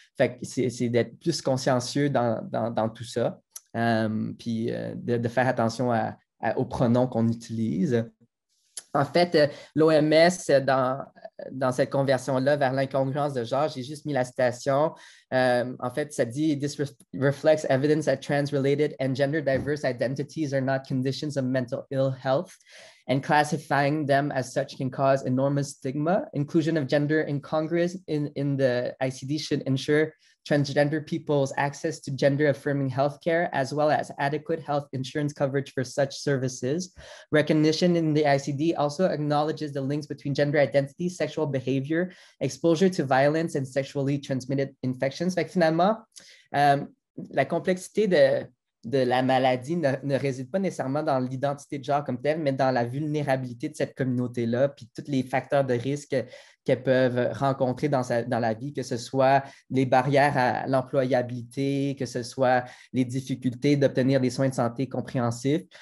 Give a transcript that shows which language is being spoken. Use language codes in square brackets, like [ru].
[fr] Fait que c'est d'être plus consciencieux dans tout ça. Puis de faire attention aux pronoms qu'on utilise. En fait, l'OMS, dans cette conversion-là vers l'incongruence de genre, j'ai juste mis la citation. En fait, ça dit [en] This reflects evidence that trans-related and gender-diverse identities are not conditions of mental ill health, and classifying them as such can cause enormous stigma. Inclusion of gender incongruous in the ICD should ensure transgender people's access to gender-affirming healthcare, as well as adequate health insurance coverage for such services. Recognition in the ICD also acknowledges the links between gender identity, sexual behavior, exposure to violence, and sexually transmitted infections. [fr] Fait que finalement, la complexité de la maladie ne réside pas nécessairement dans l'identité de genre comme telle, mais dans la vulnérabilité de cette communauté-là, puis tous les facteurs de risque qu'elles peuvent rencontrer dans la vie, que ce soit les barrières à l'employabilité, que ce soit les difficultés d'obtenir des soins de santé compréhensifs.